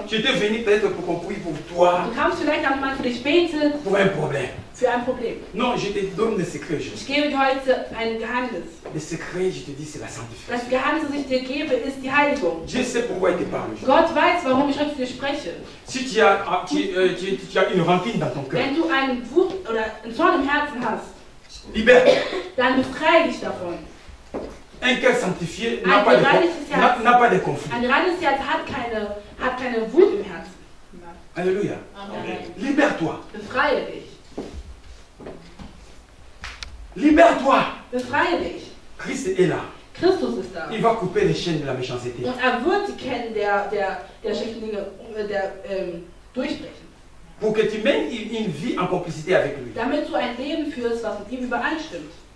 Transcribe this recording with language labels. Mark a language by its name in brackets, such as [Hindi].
[French] Tu étais venu peut-être pour qu'on prie pour toi, [German] Du kamst vielleicht auch mal für dich beten, [French] pour un problème. [German] für ein Problem. [French] Non, je te donne des secrets. [German] Ich gebe dir heute ein Geheimnis. [French] Les secrets, je te dis, c'est la [German] Das [French] sanctification. [German] Geheimnis, das ich dir gebe, ist die Heiligung. [French] Dieu sait pourquoi il te parle. [German] Gott weiß, warum ich heute zu dir spreche. [French] Si tu as une rancune dans ton cœur, [German] Wenn du einen Wut oder einen Zorn im Herzen hast, [French] libère. [German] dann befreie dich davon. [French] Un cœur sanctifié n'a pas de conflit. [German] Ein reines Herz hat keine Wut im Herzen. [French] Alléluia. Libère-toi. [German] Befreie dich. [French] Libère-toi. [German] Befreie dich. [French] Christ est là. [German] Christus ist da. [French] Il va couper les chaînes de la méchanceté. [German] Und wird die Ketten der schlechten Dinge durchbrechen. [French] Pour que tu mènes une vie en complicité avec lui. [German] Damit du ein Leben führst, was mit ihm übereinstimmt.